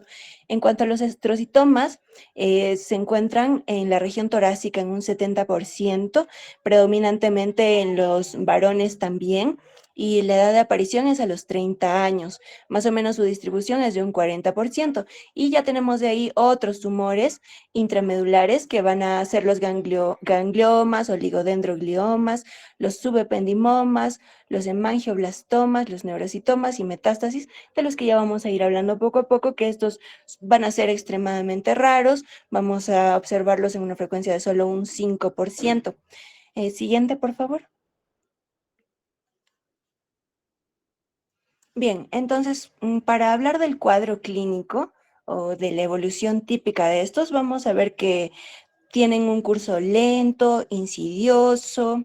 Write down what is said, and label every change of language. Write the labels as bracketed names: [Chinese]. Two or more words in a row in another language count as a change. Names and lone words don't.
[Spanish] En cuanto a los estrocitomas, se encuentran en la región torácica en un 70%, predominantemente en los varones también, y la edad de aparición es a los 30 años. Más o menos su distribución es de un 40%. Y ya tenemos de ahí otros tumores intramedulares que van a ser los gangliomas, oligodendrogliomas, los subependimomas, los hemangioblastomas, los neurocitomas y metástasis, de los que ya vamos a ir hablando poco a poco, que estos van a ser extremadamente raros. Vamos a observarlos en una frecuencia de solo un 5%. Siguiente, por favor. Bien, entonces, para hablar del cuadro clínico o de la evolución típica de estos, vamos a ver que tienen un curso lento, insidioso.